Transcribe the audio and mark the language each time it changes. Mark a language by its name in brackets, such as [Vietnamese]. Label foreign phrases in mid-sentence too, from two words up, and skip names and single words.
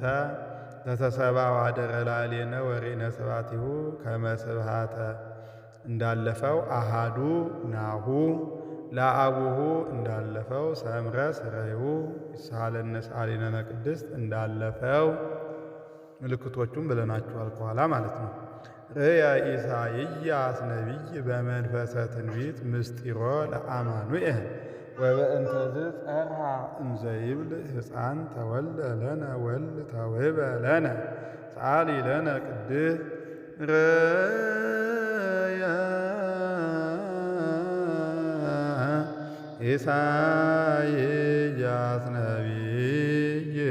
[Geez] ዘተሰብአ ወኀደረ ላዕሌነ ወርኢነ ስብሐቲሁ ከመ ስብሐተ እንዳለፈው አሃዱ ናሁ ለአቡሁ እንዳለፈው ሰምረ ስረዩ ይሳሃለነ ሰአሊ ለነ ቅድስት እንዳለፈው [Amharic] ምልክቶቹም ብለናቸዋል ከኋላ ማለት [Geez] ነው። ርእየ ኢሳይያስ ነቢይ በመንፈሰ ትንቢት ምስጢሮ ለአማኑኤል ወበእንተዝ ጸርሐ እንዘ ይብል ሕፃን ተወልደ ለነ ወልድ ተውህበ ለነ ሰአሊ ለነ ቅድስት ርእየ ኢሳይያስ ነቢይ